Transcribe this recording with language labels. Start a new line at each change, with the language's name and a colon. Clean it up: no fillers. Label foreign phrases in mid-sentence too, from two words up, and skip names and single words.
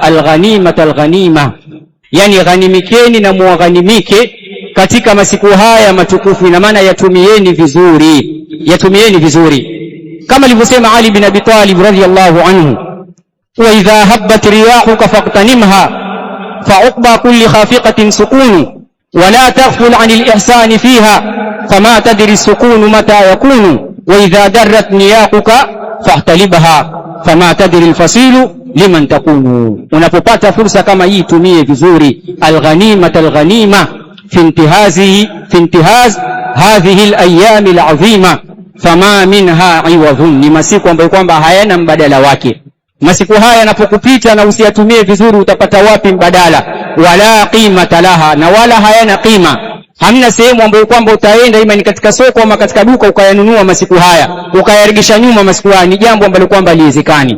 Arabic: الغنيمة الغنيمة,
Swahili: yani ghanimikeni na muaghanimike katika masiku haya matukufu. Ina maana yatumieni vizuri, kama alivyosema Ali bin Abi Talib
Arabic: رضي الله عنه وإذا هبت رياحك فاغتنمها فعقبى كل خافقة سكون ولا تغفل عن الإحسان فيها فما تدري السكون متى يكون وإذا درت نياقك فاحتلبها فما تدري الفصيل لمن يكون.
Swahili: Unapopata fursa kama hii tumie vizuri.
Arabic: الغنيمة الغنيمة في انتهاز هذه الأيام العظيمة فما منها عوض,
Swahili: ni masiku ambayo kwamba hayana mbadala wake. Masiku haya yanapokupita na usiyatumie vizuri, utapata wapi mbadala?
Arabic: ولا قيمة لها,
Swahili: na wala hayana qima. Hamna sehemu ambayo kwamba utaenda ima ni katika soko ama katika duka ukayanunua masiku haya ukayaregesha nyuma masiku haya, ni jambo ambalo kwamba haliwezekani.